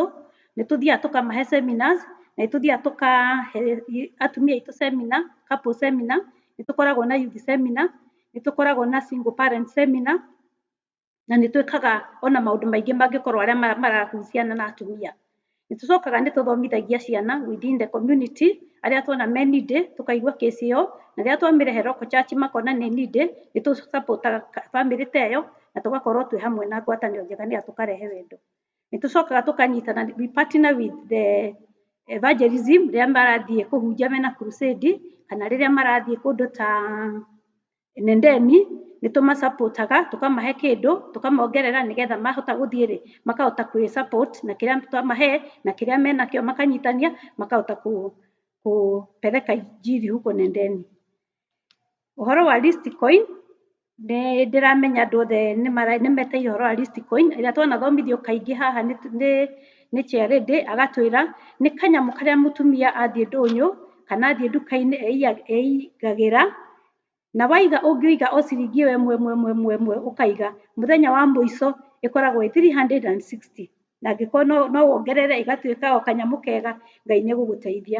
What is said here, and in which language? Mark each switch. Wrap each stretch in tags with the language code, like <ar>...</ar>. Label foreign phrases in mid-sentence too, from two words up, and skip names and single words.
<ki>Nĩ tũthiaga tũkamahe seminars, na nĩ tũthiaga tũkahe atumia aitũ seminar,</ki> <en>couple seminar,</en> <ki>nĩ tũkoragwo na</ki> <en>youth seminar,</en> <ki>nĩ tũkoragwo na</ki> <en>single parent seminar,</en> <ki>na nĩ twĩkaga ona maũndũ maingĩ mangĩkorwo arĩa marahuciana na atumia. Nĩ tũcokaga nĩ tũthomithagia ciana</ki> <en>within the community</en> <ki>arĩa tuona me needy tũkaigua case ĩyo, na rĩrĩa twamĩrehe</ki> <en>local church</en> <ki>makona nĩ needy nĩ tũ support aga family ta ĩyo na tũgakorwo twĩ hamwe na ngwatanĩro njega nĩgetha tũkarehe wendo. Nĩ tũcokaga tũkanyitana</ki> <en>we partner with the evangelism</en> <ki>rĩrĩa marathiĩ kũhunjia mena crusade kana rĩrĩa marathiĩ kũndũ ta nendeni, nĩ tũmasapotaga tũkamahe kĩndũ tũkamongerera nĩgetha mahota gũthiĩ rĩ makahota kwĩ support na kĩrĩa twamahe na kĩrĩa menakĩo makanyitania makahota</ki> <sw>kupeleka injili huko</sw> <ki>nendeni. Ũhoro wa Listcoin nĩ ndĩramenya andũ othe nĩ meteire ũhoro wa Listcoin. Rĩrĩa twanathomithio kaingĩ haha nĩ chairlady agatwĩra nĩ kanyamũ karĩa mũtumia athiĩ ndũnyũ kana athiĩ nduka-inĩ eigagĩra, na waiga ũngĩiga o ciringi ĩmwe ũkaiga mũthenya wa mũico ĩkoragwo ĩ 360, na angĩkorwo no wongerere ĩgatuĩka o kanyamũ kega, Ngai nĩ egũgũteithia.</ki>